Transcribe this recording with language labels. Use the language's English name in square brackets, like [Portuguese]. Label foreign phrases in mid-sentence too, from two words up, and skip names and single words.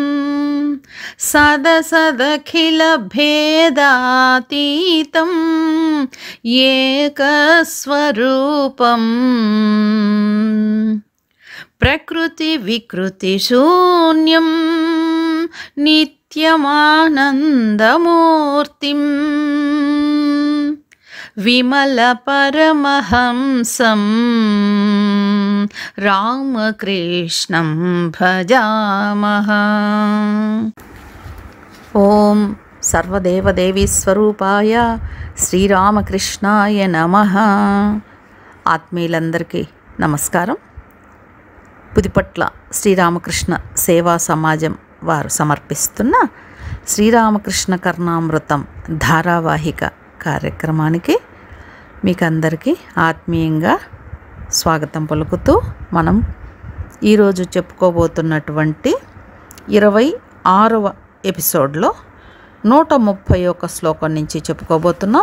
[Sanskrit] सदसदखिल भेदातीतं एकस्वरूपं प्रकृति विकृति शून्यं नित्यमानन्दमूर्तिं विमल परमहंसं रामकृष्णं भजामः। ఓం సర్వదేవదేవీ స్వరూపాయ శ్రీరామకృష్ణాయ నమః. [Telugu] ఆత్మీయులందరికీ నమస్కారం. పుదిపట్ల శ్రీరామకృష్ణ సేవా సమాజం వారు సమర్పిస్తున్న శ్రీరామకృష్ణ కర్ణామృతం ధారావాహిక కార్యక్రమానికి మీకు అందరికీ ఆత్మీయంగా స్వాగతం పలుకుతూ మనం ఈరోజు చెప్పుకోబోతున్నటువంటి 26వ ఎపిసోడ్లో 131 శ్లోకం నుంచి చెప్పుకోబోతున్నాం.